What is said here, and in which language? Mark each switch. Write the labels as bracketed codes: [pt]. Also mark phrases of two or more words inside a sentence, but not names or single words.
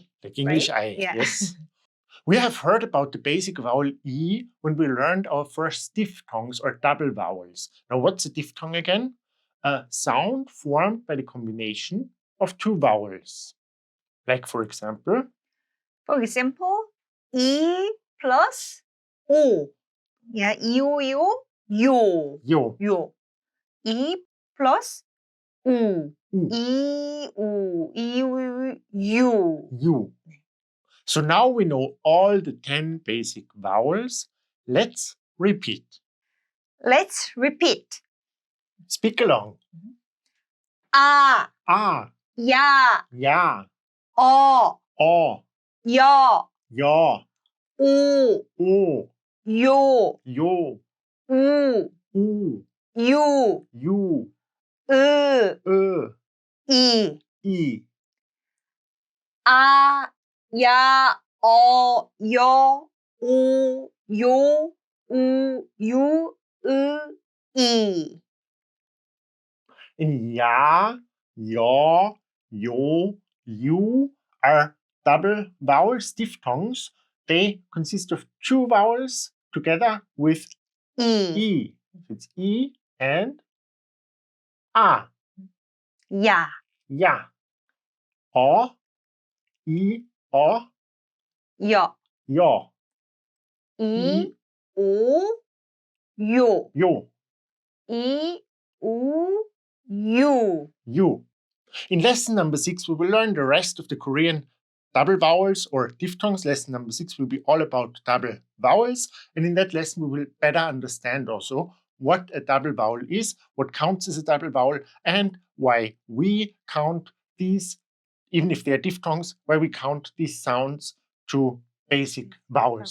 [en] Like English right? I. Yeah. Yes. We have heard about the basic vowel E when we learned our first diphthongs or double vowels. Now, what's a diphthong again? A sound formed by the combination of two vowels. Like, for example, E plus O. Yeah, yo. yo. Yo. E plus U. U. You. You. So now we know all the 10 basic vowels. Let's repeat. Let's repeat. Speak along. A. Ya. Ya. O. Ya. Ya. U. Yo. U. You. You. I. I. A. Ya. O. Yo. Yo. You. I. And ya, yo, you are double vowels, diphthongs. They consist of two vowels together with I. It's E and A. Ya. Ya. O, I, O, Yo. yo. I. U. Yo. Yo. I. U. You. You. In lesson number 6, we will learn the rest of the Korean double vowels or diphthongs. Lesson number 6 will be all about double vowels. And in that lesson, we will better understand also what a double vowel is, what counts as a double vowel, and why we count these, even if they're diphthongs, why we count these sounds to basic vowels.